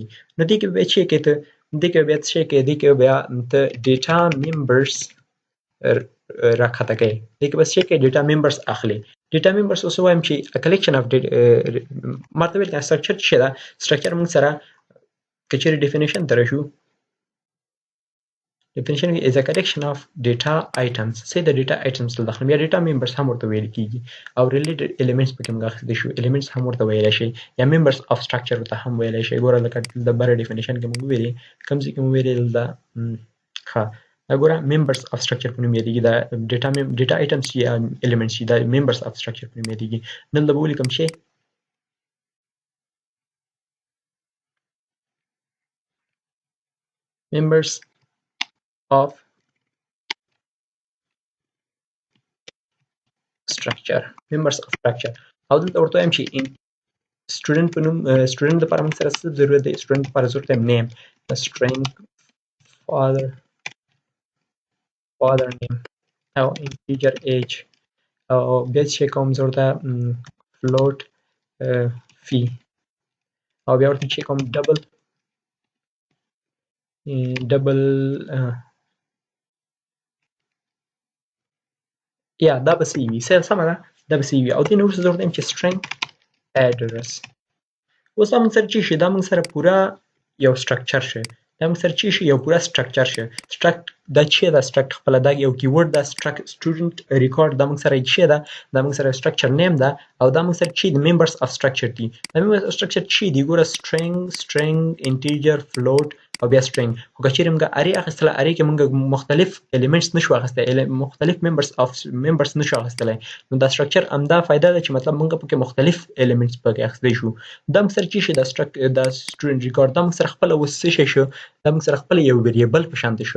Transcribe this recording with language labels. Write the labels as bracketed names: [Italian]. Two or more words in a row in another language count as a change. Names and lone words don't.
[Pashto] نو دې کې به بیا چې کوې ته دې کې بیا څه کوې، دې کې بیا ته [English] data members [Pashto] راښکته کوې، دې کې بس چې کوې [English] data members [Pashto] اخلې. [English] data members [Pashto] اوس وایم چې [English] collection of [Pashto] ما ته ویل سټرکچر څه شی ده؟ سټرکچر موږ سره که چیرې ډیفینیشن ته راشو، [English] definition is a collection of data items. say the data items [Pashto] داخل یا [English] data members [Pashto] هم ورته ویل کیږي، او [English] related elements [Pashto] پکې موږ اخیستی شو، elements هم ورته ویلی شي، یا [English] members of structure [Pashto] ورته هم ویلی شي. ګوره لکه د بره definition کې موږ ویلي، کوم ځای کې موږ ویلي دلته ښه دا ګوره [English] members of structure [Pashto] په نوم یادېږي. دا [English] data items [Pashto] یا elements چې دا [English] members of structure [Pashto] په نوم یادېږي. دلته به ولیکم چې [English] members of structure، members of structure. [Pashto] او دلته ورته وایم چې student په نوم student لپاره موږ سره څه ضرورت دی؟ student لپاره ضرورت دی [English] name، string father name [Pashto] او [English] integer age، [Pashto] او بیا چې کوم زه ورته [English] float fee، [Pashto] او بیا ورته چې کوم double یا دا به صحیح وي. سمه ده؟ دا به صحیح وي. او دې نه وروسته زه ورته وایم چې [English] string address. [Pashto] اوس دا موږ سره چې شي دا موږ سره پوره یو سټرکچر شه، دا موږ سره چې شي یو پوره سټرکچر شه. دا چې دا سټرکټ خپله دا یو کیورډ دا [English] student record [Pashto] دا موږ سره چې ده دا موږ سره [English] structure name [Pashto] ده، او دا موږ سره چې د [English] members of structure [Pashto] دي. دا [English] members of structure [Pashto] چې دي ګوره [English] string integer float [Pashto] او بیا string. خو که چیرې موږ ارې اخیستله ارې کې موږ مختلف الیمنټس نشو اخیستی، مختلف ممبرس نشو اخیستلی. نو دا سټرکچر همدا فایده ده چې مطلب موږ پکې مختلف الیمنټس پکې اخیستی شو. دا موږ سره چې شي دا [English] student record [Pashto] دا موږ سره خپله اوس څه شی شو؟ دا موږ سره خپله یو ویریبل په شانتې شو.